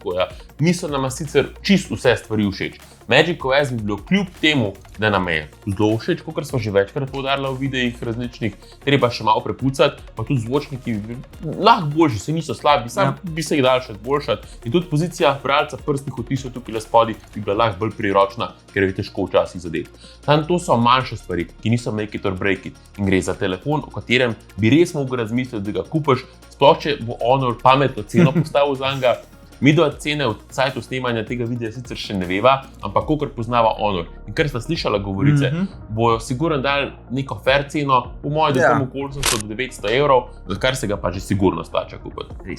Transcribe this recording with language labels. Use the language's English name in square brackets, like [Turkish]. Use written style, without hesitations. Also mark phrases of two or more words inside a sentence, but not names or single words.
[Slovenian] Niso nama sicer čisto vse stvari všeč. Magic OS bi bilo kljub temu, da nam je zelo všeč, kot smo že večkrat poudarili v videih različnih, treba še malo prepucati, pa tudi zvočniki bi lahko boljši, se niso slabi, sam bi se jih dal še zboljšati. In tudi pozicija bralca prstnih odtisov tukaj spodaj bi bila lahko bolj priročna, ker je težko včasih zadeti. Tam to so manjše stvari, ki niso [English] make it or break it. [Slovenian] In gre za telefon, o katerem bi res mogel razmisliti, da ga kupiš, sploh če bo Honor pametno ceno postavil zanj. Midva cene od sajtu snemanja tega videa sicer še ne veva, ampak kakor poznava Honor. In ker sta slišala govorice, bojo sigurno dali neko fair ceno, po mojem, da tam okoli 800 do 900 evrov, za kar se ga pa že sigurno splača kupiti.